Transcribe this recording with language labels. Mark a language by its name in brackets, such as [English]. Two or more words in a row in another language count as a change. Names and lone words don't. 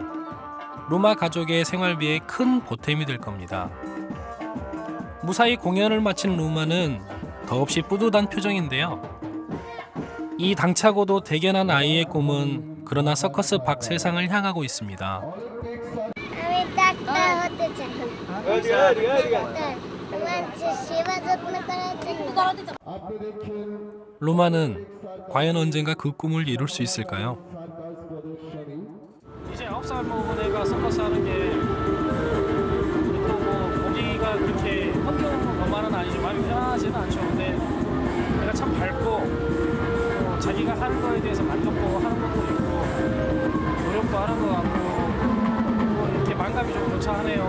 [Korean] 루마 가족의 생활비에 큰 보탬이 될 겁니다. 무사히 공연을 마친 루마는 더없이 뿌듯한 표정인데요. 이 당차고도 대견한 아이의 꿈은 그러나 서커스 밖 세상을 향하고 있습니다. [Bangla] আমি ডাক্তার হতে চাই মানুষের সেবা যত্ন করার জন্য [Korean] 루마는 과연 언젠가 그 꿈을 이룰 수 있을까요? 이제 9살 먹은 애가 서커스 하는 게 또 뭐 보기가 그렇게 환경은 것만은 아니죠. 많이 편하지는 않죠. 근데 애가 참 밝고 자기가 하는 거에 대해서 만족도 하는 것도 있고 노력도 하는 것 같고 뭐 이렇게 만감이 좀 교차하네요.